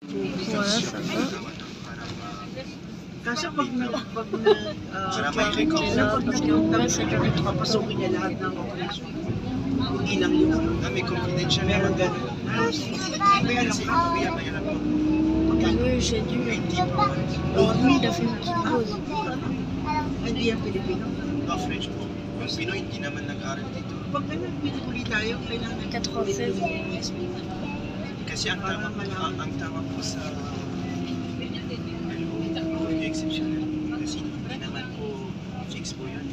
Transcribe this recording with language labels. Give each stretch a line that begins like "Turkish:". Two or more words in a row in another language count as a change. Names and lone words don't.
French: Voilà, ça va.
Filipino: Kasi pag papasukin niya lahat ng operation. Hindi lang yung may confidential meron ganun.
French: Oui, j'ai dû. Il a fait une petite pause.
Filipino: Hindi yan Pilipino. French po. Yung Pinoy hindi naman nag-aaral dito. Pag ganun, pinipuli tayo, kailangan 96. Kasi ang tawag po sa exceptional. Kasi hindi naman po fix po yun.